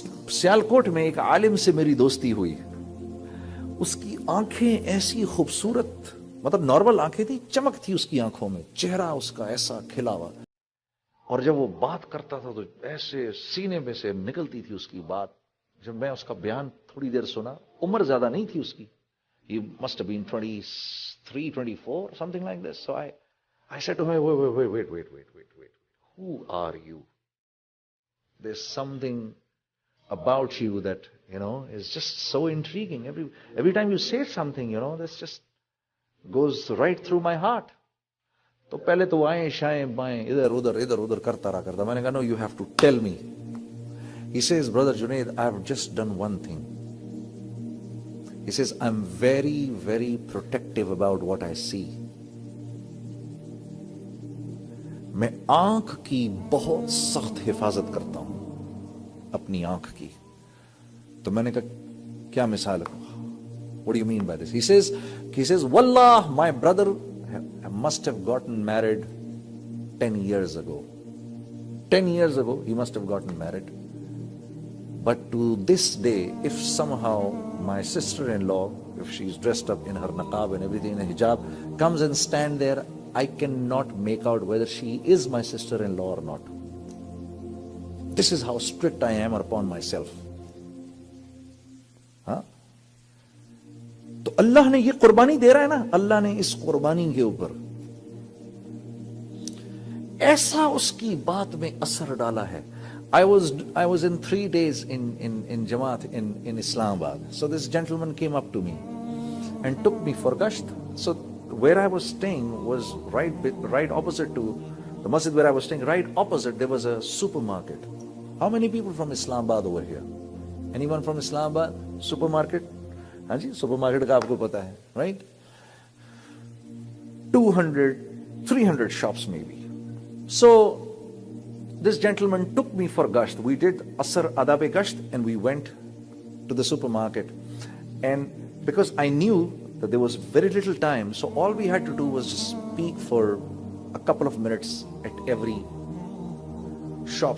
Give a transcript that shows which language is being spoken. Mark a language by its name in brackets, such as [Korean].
[Urdu] سیالکوٹ میں ایک عالم سے میری دوستی ہوئی، اس کی آنکھیں ایسی خوبصورت، مطلب نارمل آنکھیں تھی، چمک تھی اس کی آنکھوں میں، چہرہ اس کا ایسا کھلا ہوا، اور جب وہ بات کرتا تھا تو ایسے سینے میں سے نکلتی تھی اس کی بات. جب میں اس کا بیان تھوڑی دیر سنا، عمر زیادہ نہیں تھی اس کی، [English] he must have been 23, 24, something like this. So I said to him, wait, who are you? There's something about you that, is just so intriguing. Every time you say something, this just goes right through my heart. [Urdu] تو پہلے تو آئیں شائیں بائیں ادھر ادھر کرتا رہا. میں نے کہا [English] no, you have to tell me. He says, Brother Junaid, I have just done one thing. He says, I'm very, very protective about what I see. [Urdu] میں آنکھ کی بہت سخت حفاظت کرتا ہوں، اپنی آنکھ کی. تو میں نے کہا کیا مثال ہے؟ [English] What do you mean by this? He says, Wallah, my brother must have gotten married 10 years ago. 10 years ago, he must have gotten married. But to this day, if somehow my sister-in-law, if she's dressed up in her niqab and everything, in a hijab, comes and stand there, I cannot make out whether she is my sister-in-law or not. This is how strict I am upon myself. [Urdu] ہاں، تو اللہ نے یہ قربانی دے رہا ہے نا، اللہ نے اس قربانی کے اوپر ایسا اس کی بات میں اثر ڈالا ہے. [English] I was in 3 days in Jamaat in Islamabad. So this gentleman came up to me and took me for gasht. So where I was staying was right opposite to the masjid where I was staying. Right opposite there was a supermarket. How many people from Islamabad over here? Anyone from Islamabad? Supermarket? [Urdu] ہاں جی، supermarket کا آپ کو پتا ہے, right? [English] 200, 300 shops maybe. So this gentleman took me for gasht. We did Asr Adab Gasht and we went to the supermarket. And because I knew that there was very little time, so all we had to do was just speak for a couple of minutes at every shop.